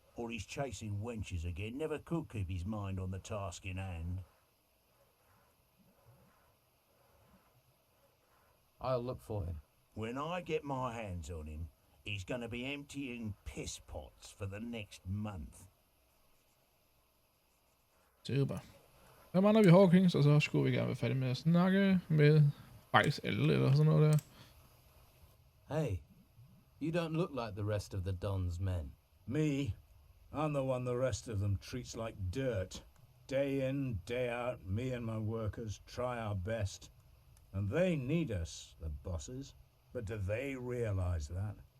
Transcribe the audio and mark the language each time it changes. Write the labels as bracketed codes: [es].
[en] Or he's chasing wenches again. Never could keep his mind on the task in hand. I'll look for him. When I get my hands on him, he's gonna be emptying piss pots for the next month. [da] super. Så mangler vi Hawkins, og så skulle vi gerne være færdige med at snakke med faktisk alle, eller sådan noget der. [en] Hey, you don't look like the rest of the Don's men. Me? I'm the one the rest of them treats like dirt. Day in, day out, me and my workers try our best. And they need us, the bosses. But do they realize that?